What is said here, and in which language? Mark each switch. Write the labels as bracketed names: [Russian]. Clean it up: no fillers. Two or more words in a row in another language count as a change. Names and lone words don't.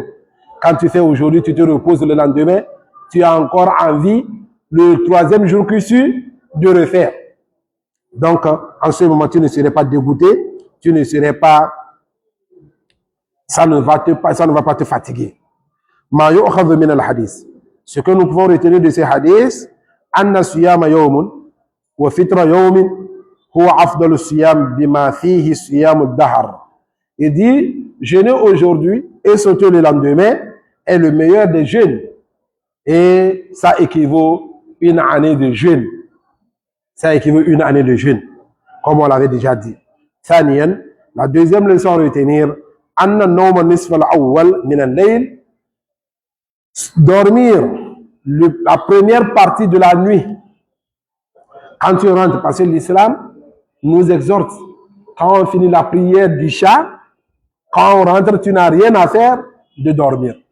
[French] Quand tu fais aujourd'hui, tu te reposes le lendemain, tu as encore envie, le troisième jour que tu de refaire. Donc, en ce moment, tu ne serais pas dégoûté, tu ne serais pas, ça ne va pas te fatiguer. [Arabic] ما يؤخذ من الحديث. [French] Ce que nous pouvons retenir de ces hadiths, [Arabic] أن صيام يوم وفطر يوم هو أفضل صيام بما فيه صيام دهر. [French] Il dit, jeûner aujourd'hui et sauter le lendemain est le meilleur des jeûnes. Et ça équivaut une année de jeûne. Ça équivaut une année de jeûne, comme on l'avait déjà dit. ثانيا, la deuxième leçon à retenir, [Arabic] أن نوم نصف الأول من الليل, [French] dormir la première partie de la nuit. Quand tu rentres, parce que l'islam nous exhorte, quand on finit la prière d'Isha, quand on rentre, tu n'as rien à faire de dormir.